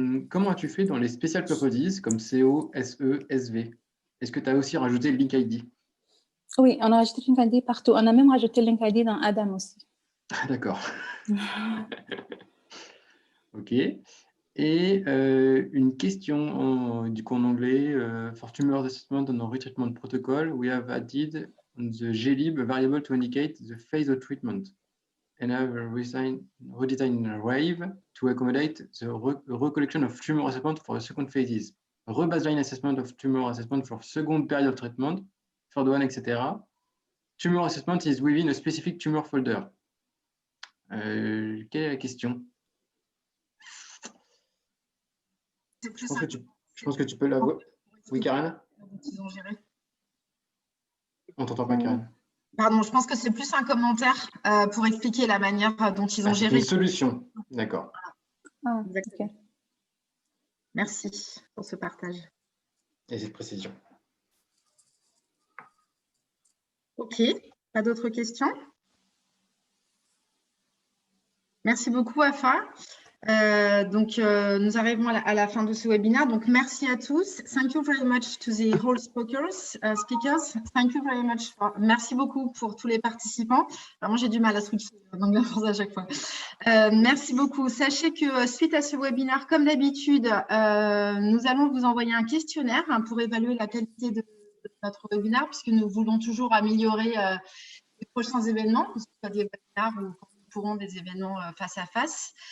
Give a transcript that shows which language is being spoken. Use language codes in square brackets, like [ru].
[fr] Comment as-tu fait dans les Special Purposes comme CO, SE, SV? Est-ce que tu as aussi rajouté le link ID? Oui, on a rajouté le link ID partout. On a même rajouté le link ID dans Adam aussi. D'accord. OK. Et une question du coup en anglais. [en] For tumor assessment on our retreatment protocol, we have added the glib variable to indicate the phase of treatment and have redesigned a wave to accommodate the recollection of tumor assessment for the second phases. Rebaseline assessment of tumor assessment for second period of treatment, third one, etc. Tumor assessment is within a specific tumor folder. [fr] Quelle est la question? Je pense que tu peux la voir. Oui, Karen? On t'entend pas, Karen. Pardon, je pense que c'est plus un commentaire pour expliquer la manière dont ils ont géré. Une solution, d'accord. Ah, okay. Merci pour ce partage. Et cette précision. OK, pas d'autres questions? Merci beaucoup, Wafaa. Nous arrivons à la fin de ce webinaire. Donc, merci à tous. [en] Thank you very much to the whole speakers. Thank you very much. [fr] Merci beaucoup pour tous les participants. Alors, moi, j'ai du mal à switcher dans la France à chaque fois. Merci beaucoup. Sachez que suite à ce webinaire, comme d'habitude, nous allons vous envoyer un questionnaire pour évaluer la qualité de notre webinaire, puisque nous voulons toujours améliorer les prochains événements, que ce soit des webinaires ou pourront des événements face à face.